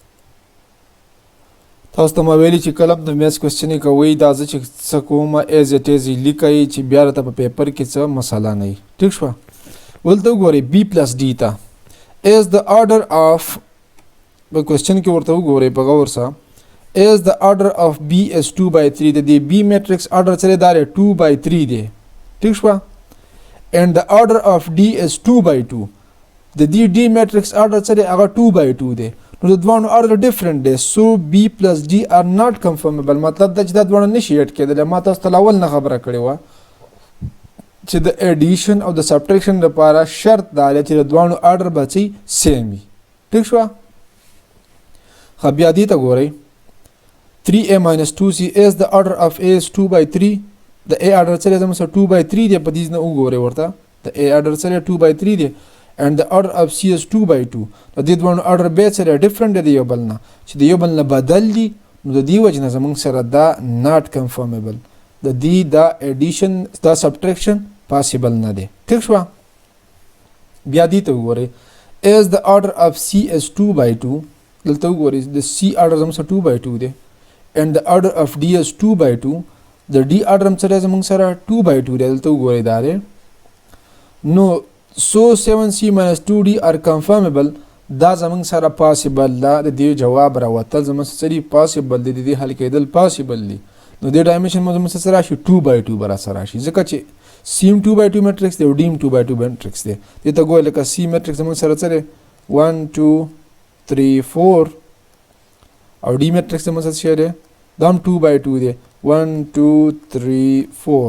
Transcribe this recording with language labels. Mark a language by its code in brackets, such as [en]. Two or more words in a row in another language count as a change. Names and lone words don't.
[pa] تاسو ته ما ویلي چې کله هم د میث کوېسچن یې کوئ دا زه چې څه کوم [en] as it is [pa] یې لیکئ چې بیا راته په پیپر کې څه مسله نه وي. ټیک شوه. دلته وګورئ [en] B plus D [pa] ته [en] is the order of [pa] په کوېسچن کې ورته وګورئ په غور سره [en] is the order of B is 2/3 [pa] د دې [en] B matrix order [pa] سره دا 2/3 دی. ٹھیک شو. [en] and the order of D is 2/2 [pa] د دې [en] D matrix order [pa] سره هغه 2/2 دی. نو د دوانو order different دی. [en] so B plus D are not conformable. [pa] مطلب دا چې دا دوانو نشي اډ کېدلی. ما تاسو ته اول نه خبره کړې وه چې د addition او د subtraction لپاره شرط دا دی چې د دوانو order به سیم وي. ٹھیک شو. خو بیا دې ته ګورئ [en] 3a minus 2c is the order of a is 2/3 [pa] د a order سره زموږ سره 2/3 دی. په دې نه وګورئ ورته د a order سره 2/3 دی [en] and the order of c is 2/2. [pa] د دې دوه order به سره ډیفرنٹ دی یو بل نه چې د یو بل نه بدل دي نو د دې وجه نه زموږ سره دا [en] not conformable [pa] د دې دا addition دا subtraction possible نه دی. ٹھیک شو. بیا دې ته وګورئ [en] is the order of c is 2/2 [pa] دلته وګورئ د c order زموږ سره 2/2 دی [en] and the order of D is 2/2 the D order [pa] هم سره زموږ سره 2/2 دی. دلته وګورئ دا دی. نو [en] so 7c minus 2D are conformable [pa] دا زموږ سره possible دا د دې جواب راوتل زموږ سره possible دی. د دې حل کېدل possible دی. نو د ډایمنشن مو زموږ سره راشي 2/2 به راسره راشي ځکه چې C هم 2/2 میټرکس دی او D هم 2/2 میټرکس دی. دې ته ګورئ لکه C میټرکس زموږ سره څه دی 1 2 3 4 او D میټرکس زموږ سره څه دی دا هم 2/2 دی 1 2 3 4.